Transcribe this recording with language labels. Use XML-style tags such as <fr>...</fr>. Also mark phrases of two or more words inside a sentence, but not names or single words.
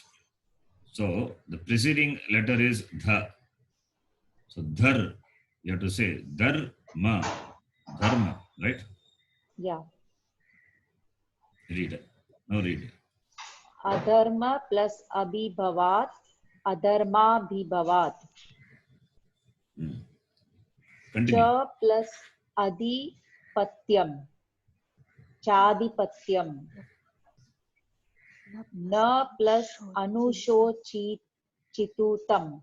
<en>So the preceding letter is dha. So dhar, you have to say dharma, dharma, right? Yeah. Read it. Now read it.</en> <sa>Adharma plus Abhibhavat. Adharma Bhibavat.</sa> <en>Continue.</en> <sa>Cha plus Adipatyam. Chadipatyam. Na plus Anushochitutam.</sa>